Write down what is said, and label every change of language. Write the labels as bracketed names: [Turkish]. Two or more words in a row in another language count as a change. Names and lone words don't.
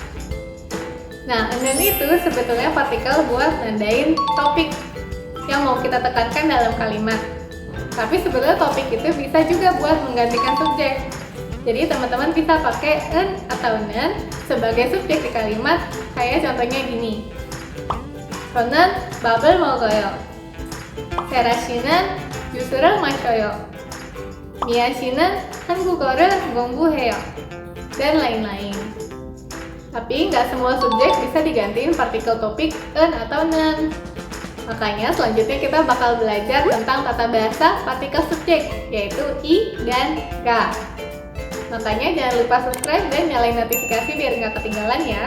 [Indonesian] Nah, nen itu sebetulnya partikel buat nandain topik yang mau kita tekankan dalam kalimat. Tapi sebetulnya topik itu bisa juga buat menggantikan subjek. Jadi teman-teman bisa pakai en atau nen sebagai subjek di kalimat kayak contohnya gini. [Korean] 저는 밥을 먹어요. 세라 씨는 주스를 마셔요. 미아 씨는 한국어를 공부해요. [Indonesian] Dan lain-lain. Tapi nggak semua subjek bisa digantiin partikel topik en atau nen. Makanya selanjutnya kita bakal belajar tentang tata bahasa partikel subjek, yaitu i dan k. Makanya jangan lupa subscribe dan nyalain notifikasi biar nggak ketinggalan ya.